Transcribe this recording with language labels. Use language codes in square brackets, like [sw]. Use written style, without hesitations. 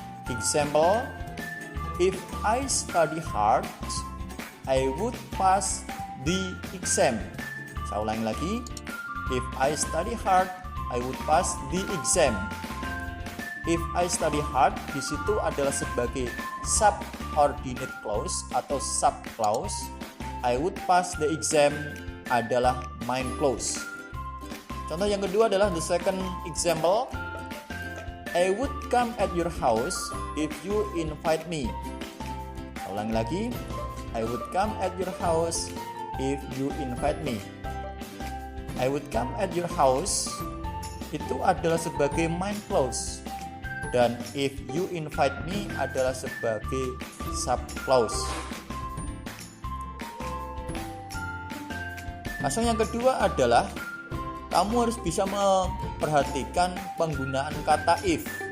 [en] Example, if I study hard, I would pass the exam. [id] Saya ulangi lagi, [en] if I study hard, I would pass the exam. If I study hard [id] di situ adalah sebagai [en] subordinate clause [id] atau [en] sub clause. I would pass the exam [id] adalah [en] main clause. [id] Contoh yang kedua adalah [en] the second example. I would come at your house if you invite me. [id] Ulangi lagi. [en] I would come at your house if you invite me. I would come at your house [id] itu adalah sebagai [en] main clause. [id] Dan [en] if you invite me [id] adalah sebagai [en] sub clause. [id] Pasal yang kedua adalah kamu harus bisa memperhatikan penggunaan kata if.